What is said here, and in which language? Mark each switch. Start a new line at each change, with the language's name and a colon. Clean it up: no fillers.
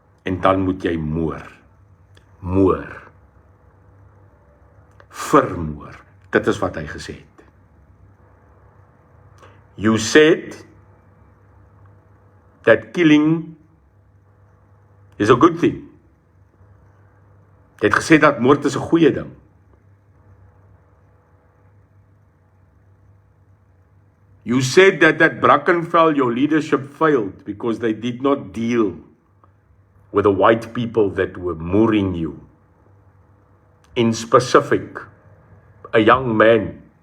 Afrikaans: En dan moet jy moor. Moor. Vermoor. Dit is wat hy gesê het.
English: You said that killing is a good thing.
Afrikaans: Jy het gesê dat moord is 'n goeie ding.
English: You said that at Brackenfell your leadership failed because they did not deal with the white people that were mooring you. In specific, a young man